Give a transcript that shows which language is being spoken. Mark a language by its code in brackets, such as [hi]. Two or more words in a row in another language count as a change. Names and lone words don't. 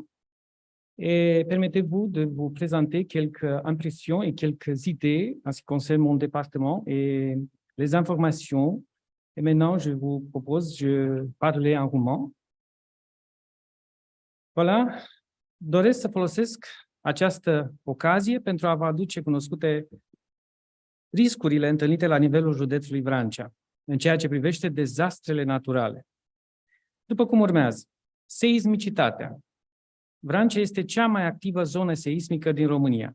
[fr] Et permettez-vous de vous présenter quelques impressions et quelques idées en ce qui concerne mon département et les informations. Et maintenant, je vous propose de parler en roumain. Voilà, [ro] doresc să folosesc această ocazie pentru a vă aduce cunoscute riscurile întâlnite la nivelul județului Vrancea în ceea ce privește dezastrele naturale. După cum urmează, seismicitatea. Vrancea este cea mai activă zonă seismică din România.